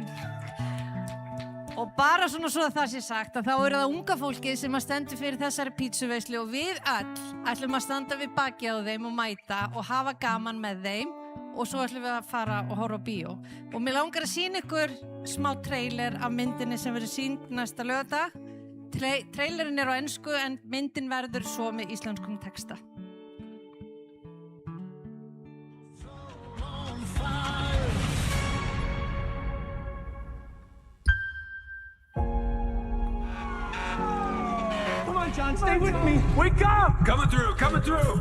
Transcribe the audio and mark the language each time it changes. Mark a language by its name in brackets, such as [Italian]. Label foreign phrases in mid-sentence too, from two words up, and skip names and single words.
[Icelandic] Og bara svona svo að það sé sagt að þá eru það unga fólkið sem að stendur fyrir þessari pítsuveislu og við öll ætlum að standa við bakið á þeim og mæta og hafa gaman með þeim og svo ætlum við að fara og horfa á bíó. Og mér langar að sýna ykkur smá trailer af myndinni sem verður sýnd næsta laugardag. Trailerin er á ensku en myndin verður svo með íslenskum texta. [English] John, stay with me. Wake up! Coming through.